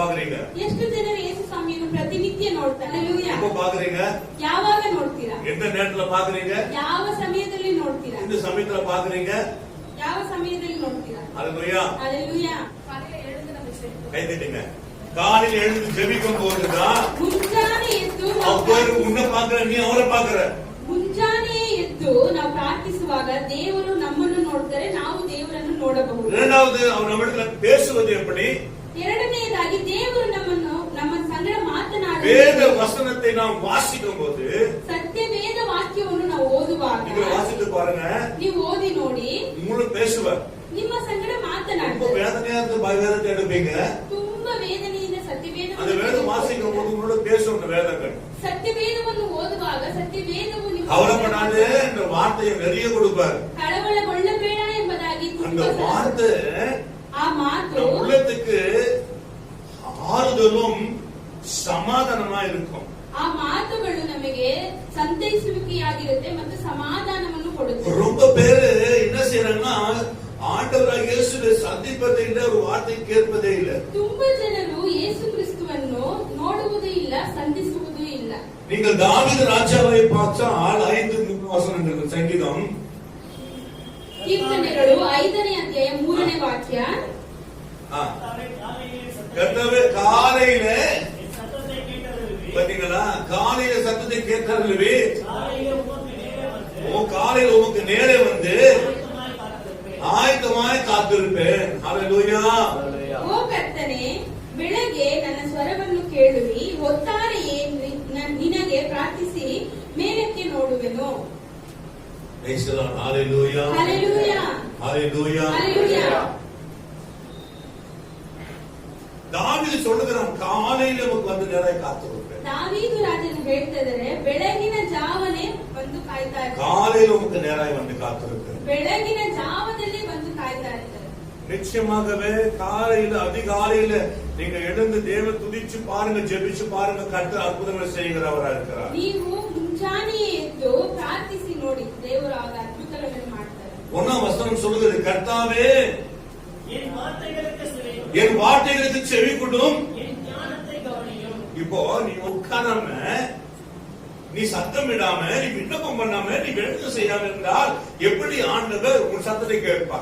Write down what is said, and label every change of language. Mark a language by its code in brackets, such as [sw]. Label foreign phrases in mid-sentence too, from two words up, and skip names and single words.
[ta] பாக்குறீங்க? [kn] ಎಷ್ಟು ಜನರು ಯೇಸು ಸ್ವಾಮಿಯನ್ನು ಪ್ರತಿನಿತ್ಯ ನೋಡ್ತಾರೆ? ಹalleluya. [ta] எப்ப பாக்குறீங்க? [kn] ಯಾವಾಗ ನೋಡ್ತೀರಾ? [ta] எந்த நேரத்துல பாக்குறீங்க? [kn] ಯಾವ ಸಮಯದಲ್ಲಿ ನೋಡ್ತೀರಾ? [ta] இந்த சமயத்துல பாக்குறீங்க? [kn] ಯಾವ ಸಮಯದಲ್ಲಿ ನೋಡ್ತೀರಾ? [ta] ஹalleluya. [kn] ಹalleluya. [ta] கை தட்டுங்க. காலையில எழுந்து ஜெபிக்கும் போதுதான் [kn] ಮುಂಜಾನೆ ಎದ್ದು [ta] அவர் உன்னை பாக்குற, நீ அவரை பாக்குற. [kn] ಮುಂಜಾನೆ ಎದ್ದು ನಾವು ಪ್ರಾರ್ಥಿಸುವಾಗ ದೇವರು ನಮ್ಮನ್ನು ನೋಡ್ತಾರೆ, ನಾವು ದೇವರನ್ನು ನೋಡಬಹುದು. [ta] இரண்டாவது அவர் நம்மிடத்துல பேசுவது எப்படி? [kn] ಎರಡನೆಯದಾಗಿ ದೇವರು ನಮ್ಮ ಸಂಗಡ ಮಾತನಾಡುವ [ta] வேத வசனத்தை நாம் வாசிக்கும் போது, [kn] ಸತ್ಯ ವೇದ ವಾಕ್ಯವನ್ನು ನಾವು ಓದುವಾಗ [ta] நீங்க வாசித்து பாருங்க, [kn] ನೀವು ಓದಿ ನೋಡಿ, [ta] உங்களுக்கு பேசுவார். [kn] ನಿಮ್ಮ ಸಂಗಡ [ta] ரொம்ப [kn] ಮಾತನಾಡುತ್ತಾರೆ. [ta] வேதனையா இருந்து வேதத்தை எடுப்பீங்க. [kn] ತುಂಬಾ ವೇದನೆಯಿಂದ ಸತ್ಯವೇದ [ta] அந்த வேதம் வாசிக்கும் போது உங்களோட பேசும் அந்த வேதங்கள். [kn] ಸತ್ಯವೇದವನ್ನು ಓದುವಾಗ ಸತ್ಯವೇದವು [ta] கவலைப்படாதே என்ற வார்த்தையை நிறைய கொடுப்பார். [kn] ಕಳವಳಗೊಳ್ಳಬೇಡ ಎಂಬುದಾಗಿ [ta] அந்த வார்த்தை [kn] ಆ ಮಾತು [ta] உள்ளத்துக்கு ஆறுதலும் சமாதானமா இருக்கும். [kn] ಆ ಮಾತುಗಳು ನಮಗೆ ಸಂತೈಸುವಿಕೆಯಾಗಿರುತ್ತೆ ಮತ್ತು ಸಮಾಧಾನವನ್ನು ಕೊಡುತ್ತೆ. [ta] ரொம்ப பேரு என்ன செய்யறாங்கன்னா, ஆண்டவராக இயேசுவை சந்திப்பதே இல்லை, ஒரு வார்த்தை கேட்பதே இல்லை. [kn] ತುಂಬಾ ಜನರು ಯೇಸು ಕ್ರಿಸ್ತುವನ್ನು ನೋಡುವುದೂ ಇಲ್ಲ, ಸಂಧಿಸುವುದೂ ಇಲ್ಲ. [ta] நீங்கள் தாவீது ராஜாவை பார்த்தால் 5:3 சங்கீதம், [kn] ಕೀರ್ತನೆಗಳು 5ನೇ ಅಧ್ಯಾಯ 3ನೇ ವಾಕ್ಯ. [ta] கர்த்தாவே காலையில பாத்தீங்களா, காலையில சத்தத்தை கேட்கறதுவே, காலையில உமக்கு நேரே வந்து ஆயத்தமாய் காத்திருப்பேன். ஹalleluya. [kn] ಓ ಕರ್ತನೇ, ಬೆಳಗ್ಗೆ ನನ್ನ ಸ್ವರವನ್ನು ಕೇಳುವಿ, ಹೊತ್ತಾರೆಯೇ ನಿನಗೆ ಪ್ರಾರ್ಥಿಸಿ ಮೇಲಕ್ಕೆ ನೋಡುವೆನು. [ta] ஹalleluya. ஹalleluya. ஹalleluya. ஹalleluya. தாவீது சொல்லுகிறான், காலையில வந்து நேரே காத்திருப்பேன். [kn] தாவீது ராஜನು ಹೇಳ್ತಿದ್ದಾರೆ, ಬೆಳಗಿನ ಜಾವನೇ ಬಂದು ಕಾಯ್ತಾ ಇರ್ತಾರೆ. [ta] காலையில உமக்கு நேராய் வந்து காத்திருப்பேன். [kn] ಬೆಳಗಿನ ಜಾವದಲ್ಲಿ ಬಂದು ಕಾಯ್ತಾ ಇರ್ತಾರೆ. [ta] நிச்சயமாகவே காலையில அதிகாலையில நீங்க எழுந்து தேவ துதிச்சு பாருங்க, ஜெபிச்சு பாருங்க, கர்த்தர் அற்புதங்களை செய்கிறவரா இருக்கிறார். [kn] ನೀವು ಮುಂಜಾನೆಯೇ ಎದ್ದು ಪ್ರಾರ್ಥಿಸಿ ನೋಡಿ, ದೇವರು ಆಗ ಅದ್ಭುತಗಳನ್ನು ಮಾಡ್ತಾರೆ. [ta] 1ாம் வசனம் சொல்லுகிறது, கர்த்தாவே என் வார்த்தைகளுக்கு செவி கொடும். இப்போ நீ உட்காராம, நீ சத்தம் இடாம, நீ விண்ணப்பம் பண்ணாம, நீ வேண்டுதல் செய்யாம இருந்தால் எப்படி ஆண்டவர் உன் சத்தத்தை கேட்பார்?